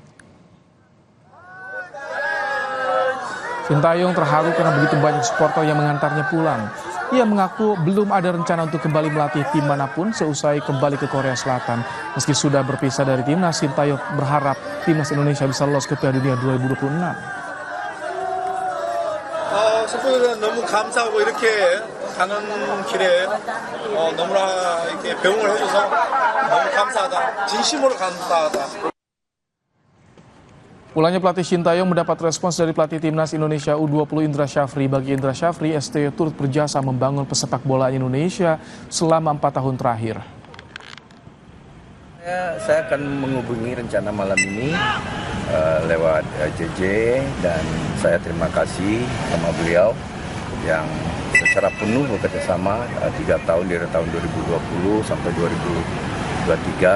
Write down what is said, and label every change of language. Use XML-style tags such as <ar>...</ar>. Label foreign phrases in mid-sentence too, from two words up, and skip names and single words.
<id>Shin Tae-yong terharu karena begitu banyak supporter yang mengantarnya pulang. Ia mengaku belum ada rencana untuk kembali melatih tim manapun seusai kembali ke Korea Selatan. Meski sudah berpisah dari timnas, Shin Tae-yong berharap timnas Indonesia bisa lolos ke Piala Dunia 2026.</id> <ko>셰프들은 너무 감사하고 이렇게 가는 길에 너무나 이렇게 배웅을 해줘서 너무 감사하다. 진심으로 감사하다.</ko> <id>Pulangnya pelatih Shin Tae-yong mendapat respons dari pelatih timnas Indonesia U20 Indra Syafri. Bagi Indra Syafri, ST turut berjasa membangun pesepak bola Indonesia selama 4 tahun terakhir. Saya akan menghubungi rencana malam ini lewat JJ, dan saya terima kasih sama beliau yang secara penuh bekerjasama 3 tahun dari tahun 2020 sampai 2023.</id>